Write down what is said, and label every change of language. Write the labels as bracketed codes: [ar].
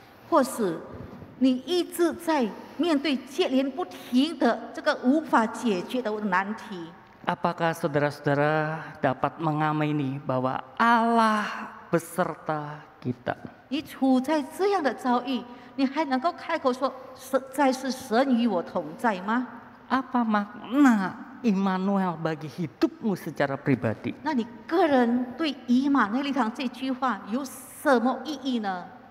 [zh] 或是你一直在面对接连不停的这个无法解决的难题。 [id] Apakah saudara-saudara dapat mengamini bahwa Allah beserta kita? [zh] 你处在这样的遭遇，你还能够开口说实在是神与我同在吗？ [id] Apa makna Immanuel bagi hidupmu secara pribadi? [zh] 那你个人对以马内利堂这句话有什么意义呢？